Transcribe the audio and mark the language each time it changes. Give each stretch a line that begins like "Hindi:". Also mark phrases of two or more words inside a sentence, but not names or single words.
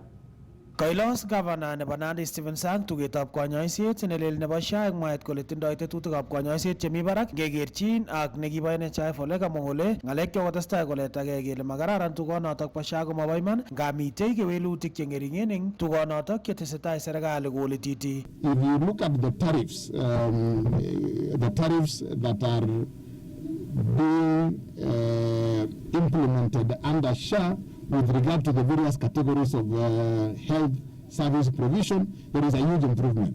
Kalenjin: Kailos Governor nebo Nandi Stephen Sang tugetab konyoiset nelel nebo SHA eng mwaet kole tindoi tetutikab konyoiset chemi barak ngekerchin ak nekibo NHIF ole kamwa kole ngalek chekotestai koletagei kele makararan tugonotok bo SHA komobo iman ngamitei kewelutik chengeringen eng tugonotok chetesetai serikali kolititi.
English: If you look at the tariffs that are being implemented under SHA with regard to the various categories of health service provision, there is a huge improvement.